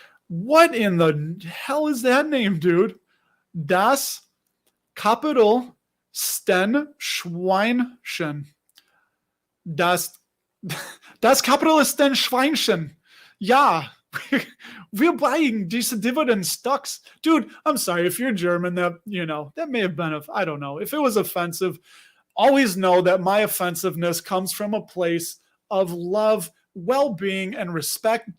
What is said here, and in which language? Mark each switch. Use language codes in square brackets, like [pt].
[en] What in the hell is that name, dude? [de] Das Kapital Sten Schweinchen. Das Kapital ist ein Schweinchen. [en] Ja, we're buying these dividend stocks. Dude, I'm sorry. If you're German, that may have been, I don't know. If it was offensive, always know that my offensiveness comes from a place of love, well-being, and respect.